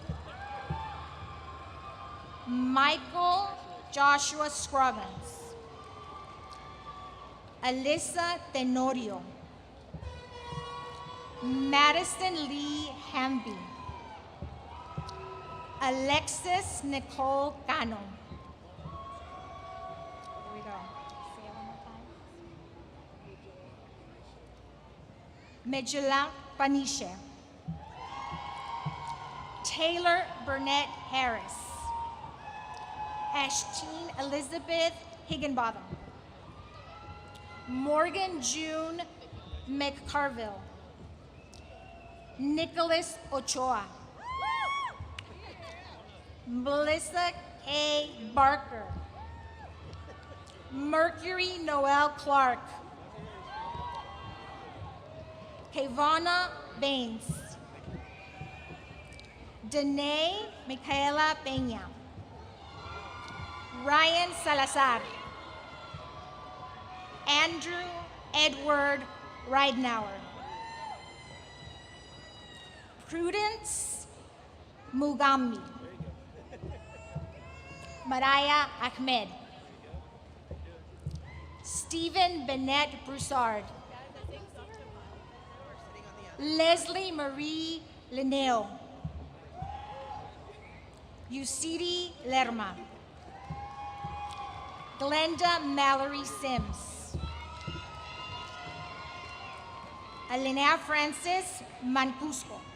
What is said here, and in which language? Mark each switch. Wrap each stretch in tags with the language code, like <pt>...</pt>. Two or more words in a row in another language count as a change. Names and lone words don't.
<en>Michael Joshua Scroggins. Alyssa Tenorio. Madison Lee Hamby. Alexis Nicole Cano. Here we go. Say it one more time. Medjula Paniche. Taylor Burnett Harris. Ashtine Elizabeth Higginbotham. Morgan June McCarville. Nicholas Ochoa. Melissa A. Barker. Mercury Noel Clark. Kevana Baines. Danae Michaela Peña. Ryan Salazar. Andrew Edward Ridenauer. Prudence Mugambi. Mariah Ahmed. Stephen Bennett Broussard. Leslie Marie Linneo. Yusiri Lerma. Glenda Mallory Sims. Alinea Francis Mancuso.</en>